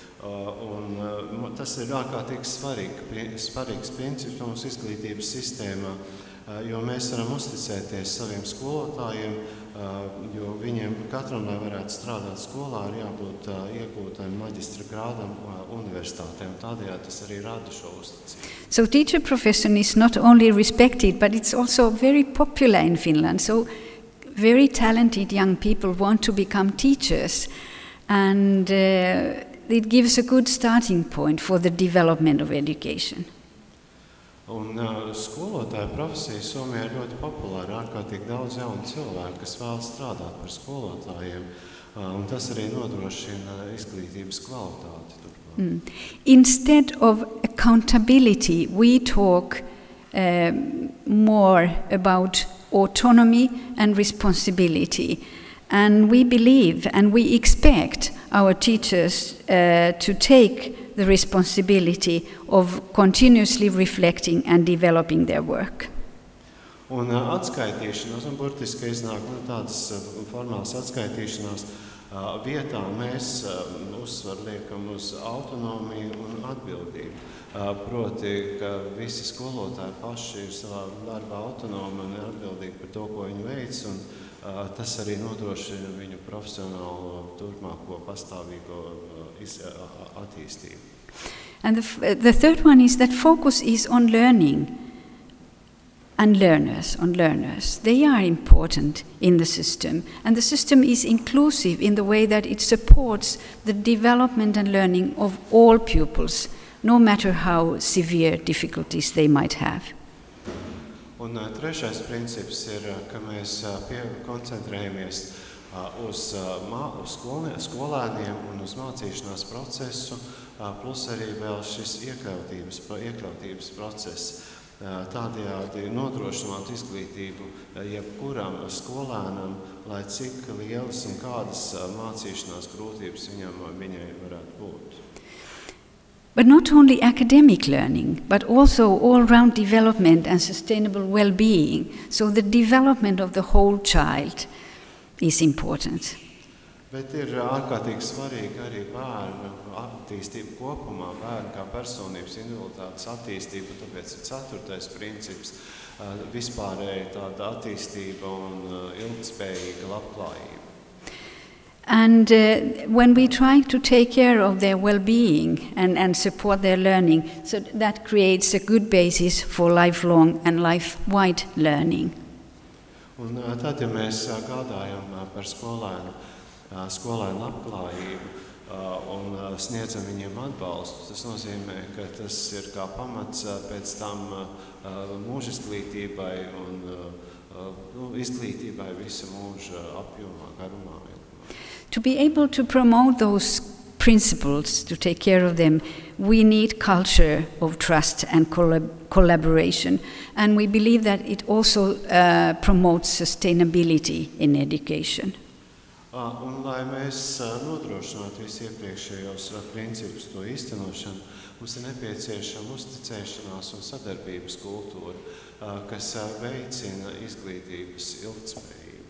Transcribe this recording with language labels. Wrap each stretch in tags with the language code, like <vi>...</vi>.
<lv>Un tas ir ārkārtīgi svarīgs princips mūsu izglītības sistēmā, jo mēs varam uzticēties saviem skolotājiem, jo viņiem katram, lai varētu strādāt skolā, ir jābūt iegūtam maģistra grādam universitātēm. Tādējādi tas arī rada šo uzticību.</lv> <en>So teacher profession is not only respected, but it's also very popular in Finland. So very talented young people want to become teachers, and it gives a good starting point for the development of education.</en> <lv>Un skolotāja profesija Somijā ir ļoti populāra, ārkārtīgi daudz jaunu cilvēku, kas vēlas strādāt par skolotājiem, un tas arī nodrošina izglītības kvalitāti.</lv> <en>Instead of accountability, we talk more about autonomy and responsibility. And we believe and we expect our teachers to take the responsibility of continuously reflecting and developing their work.</en> <lv>Un atskaitīšanās, un burtiski iznāk tādas formālas atskaitīšanās vietā mēs uzsvaru liekam uz autonomiju un atbildību. Proti, ka visi skolotāji paši ir savā darbā autonomi un atbildīgi par to, ko viņi veic, un tas arī nodrošina viņu profesionālo turpmāko pastāvīgo attīstību.</lv> <en>And the third one is that focus is on learning and learners. They are important in the system, and the system is inclusive in the way that it supports the development and learning of all pupils, no matter how severe difficulties they might have.</en> <lv>Un trešais princips ir, ka mēs koncentrējamies uz skolēniem un uz mācīšanās procesu, plus arī vēl šis iekļautības process. Tādējādi nodrošināt izglītību jebkuram skolēnam, lai cik lielas un kādas mācīšanās grūtības viņai varētu būt.</lv> <en>But not only academic learning, but also all-round development and sustainable well-being. So the development of the whole child is important.</en> <lv>Bet ir ārkārtīgi svarīgi arī bērnu attīstība kopumā, bērnu kā personības individualitātes attīstība, tāpēc ir 4. princips vispārēji tāda attīstība un ilgtspējīga labklājība.</lv> <en>And when we try to take care of their well-being and support their learning, so that creates a good basis for lifelong and life-wide learning.</en> <lv>Un tad, ja mēs gādājam par skolēnu labklājību un sniedzam viņiem atbalstu, tas nozīmē, ka tas ir kā pamats pēc tam mūžizglītībai un izglītībai visa mūža apjomā, garumā.</lv> <en>To be able to promote those principles, to take care of them, we need culture of trust and collaboration. And we believe that it also promotes sustainability in education.</en> <lv>Un, lai mēs nodrošinātu visu iepriekšējos principus to īstenošanu, mums ir nepieciešama uzticēšanās un sadarbības kultūra, kas veicina izglītības ilgtspējību.</lv>